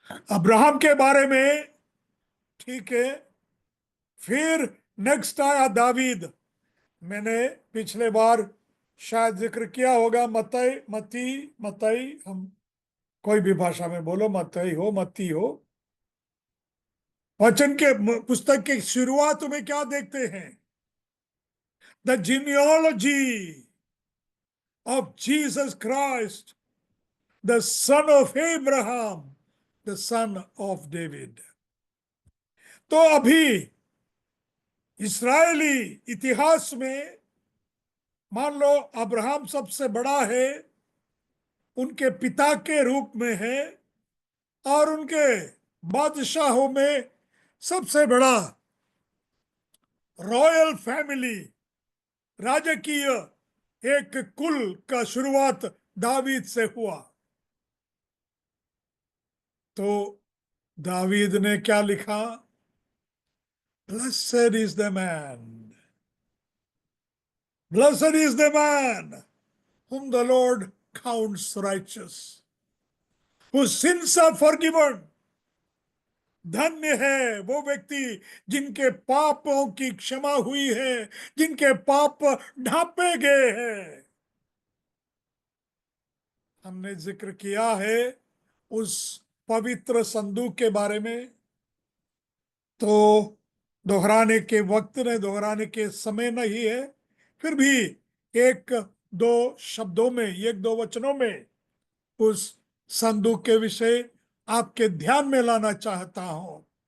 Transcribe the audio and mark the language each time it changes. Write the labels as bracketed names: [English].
[Hindi] Abraham के बारे में ठीक है, फिर नेक्स्ट आया दावीद। मैंने पिछले बार शायद जिक्र किया होगा, मत्ती, हम कोई भी भाषा में बोलो, मत्ती हो। वचन के पुस्तक की शुरुआत में क्या देखते हैं? [English] The genealogy of Jesus Christ, the son of Abraham, the son of David. [Hindi] तो अभी इस्राएली इतिहास में मान लो अब्राहम सबसे बड़ा है, उनके पिता के रूप में है, और उनके बादशाहों में सबसे बड़ा रॉयल फैमिली, राजकीय एक कुल का शुरुआत दावीद से हुआ। तो दावीद ने क्या लिखा? [English] Blessed is the man, blessed is the man whom the Lord counts righteous, whose sins are forgiven, [Hindi] धन्य है वो व्यक्ति जिनके पापों की क्षमा हुई है, जिनके पाप ढांपे गए हैं। हमने जिक्र किया है उस पवित्र संदूक के बारे में, तो दोहराने के वक्त ने, दोहराने के समय नहीं है, फिर भी एक दो शब्दों में, एक दो वचनों में उस संदूक के विषय आपके ध्यान में लाना चाहता हूं।